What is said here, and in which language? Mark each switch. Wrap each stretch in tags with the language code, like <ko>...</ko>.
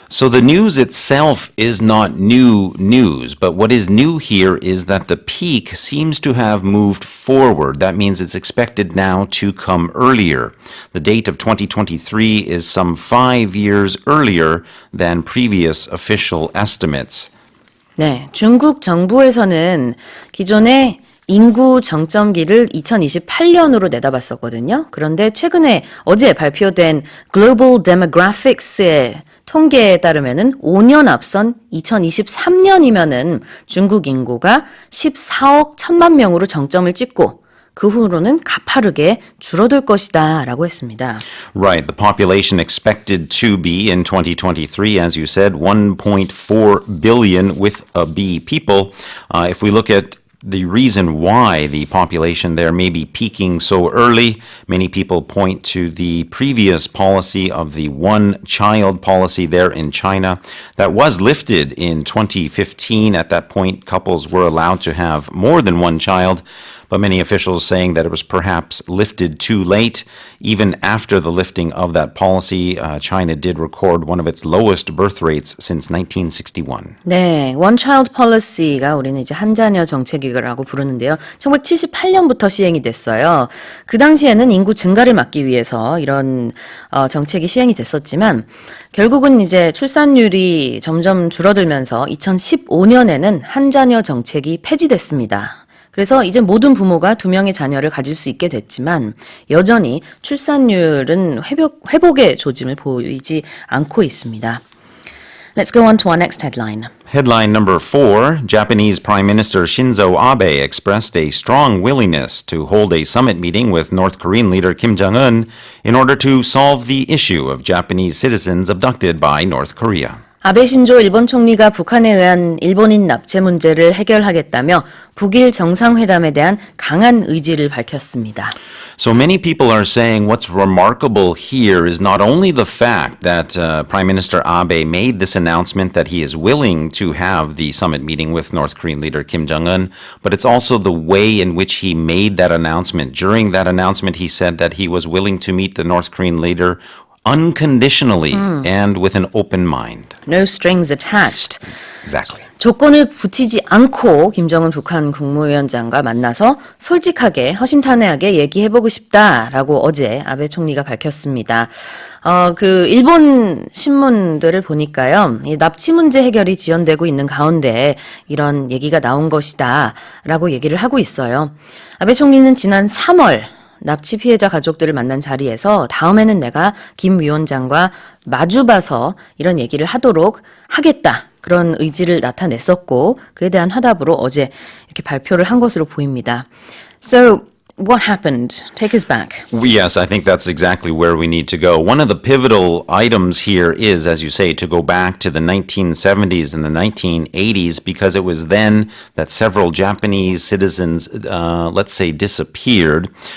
<en>So the news itself is not new news, but what is new here is that the peak seems to have moved forward. That means it's expected now to come earlier. The date of 2023 is some 5 years earlier than previous official estimates.</en> <ko>네, 중국 정부에서는 기존에 인구 정점기를 2028년으로 내다봤었거든요. 그런데 최근에 어제 발표된 Global Demographics의 통계에 따르면은 5년 앞선 2023년이면은 중국 인구가 14억 1천만 명으로 정점을 찍고 그 후로는 가파르게 줄어들 것이다라고 했습니다.</ko> <en>Right, the population expected to be in 2023, as you said, 1.4 billion with a B people. If we look at the reason why the population there may be peaking so early, many people point to the previous policy of the one-child policy there in China that was lifted in 2015. At that point, couples were allowed to have more than one child, but many officials saying that it was perhaps lifted too late. Even after the lifting of that policy, China did record one of its lowest birth rates since 1961.</en> <ko>네, One Child Policy가 우리는 이제 한자녀 정책이라고 부르는데요. 1978년부터 시행이 됐어요. 그 당시에는 인구 증가를 막기 위해서 이런 정책이 시행이 됐었지만 결국은 이제 출산율이 점점 줄어들면서 2015년에는 한자녀 정책이 폐지됐습니다. 그래서 이제 모든 부모가 2명의 자녀를 가질 수 있게 됐지만 여전히 출산율은 회복의 조짐을 보이지 않고 있습니다.</ko> <en>Let's go on to our next headline. Headline number 4, Japanese Prime Minister Shinzo Abe expressed a strong willingness to hold a summit meeting with North Korean leader Kim Jong-un in order to solve the issue of Japanese citizens abducted by North Korea.</en> <ko>아베 신조 일본 총리가 북한에 의한 일본인 납치 문제를 해결하겠다며 북일 정상회담에 대한 강한 의지를 밝혔습니다.</ko> <en>So many people are saying what's remarkable here is not only the fact that Prime Minister Abe made this announcement that he is willing to have the summit meeting with North Korean leader Kim Jong-un, but it's also the way in which he made that announcement. During that announcement, he said that he was willing to meet the North Korean leader unconditionally and with an open mind. No strings attached. Exactly.</en> <ko>조건을 붙이지 않고 김정은 북한 국무위원장과 만나서 솔직하게 허심탄회하게 얘기해보고 싶다라고 어제 아베 총리가 밝혔습니다. 그 일본 신문들을 보니까요, 이 납치 문제 해결이 지연되고 있는 가운데 이런 얘기가 나온 것이다라고 얘기를 하고 있어요. 아베 총리는 지난 3월 납치 피해자 가족들을 만난 자리에서 다음에는 내가 김 위원장과 마주봐서 이런 얘기를 하도록 하겠다. 그런 의지를 나타냈었고 그에 대한 화답으로 어제 이렇게 발표를 한 것으로 보입니다.</ko> <en>So, what happened? Take us back. Yes, I think that's exactly where we need to go. One of the pivotal items here is, as you say, to go back to the 1970s and the 1980s, because it was then that several Japanese citizens, let's say, disappeared.</en>